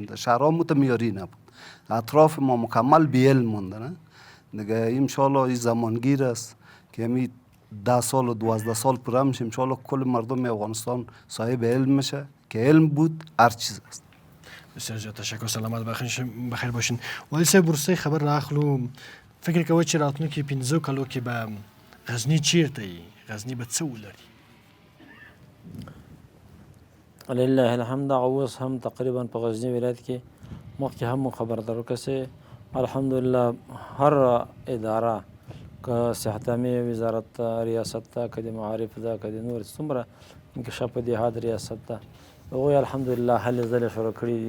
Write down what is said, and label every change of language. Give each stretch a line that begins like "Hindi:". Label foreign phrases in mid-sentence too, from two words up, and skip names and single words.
Persian: در شهرها معیاری نبود، اطراف ما مکمل بی علم مونده. نه دیگه انشالله این زمانگیر است که همین 10 سال و 12 سال پوره میشه، انشالله کل مردم افغانستان صاحب علم میشه که علم بود هر چیز است. بسیار زیاد تشکر، سلامت بخیر باشین.
Pashto: والی صاحب ورسته خبر راخلو، فکر کوئ چې راتلونکي 15 کالو کې به غزني چیرته وي؟ غزني به څه ولري؟
Arabic: لله الحمد.
Pashto: اوس هم تقریبا په غزني ولایت کې مخکې هم خبر درو کسې الحمدلله هر اداره که صحتامي وزارت ته، ریاست ته، که د معارف ده، که د نور څومره انکشاف دهات ریاست ته، هغوی الحمدلله هلې ځلې شروع کړي دي.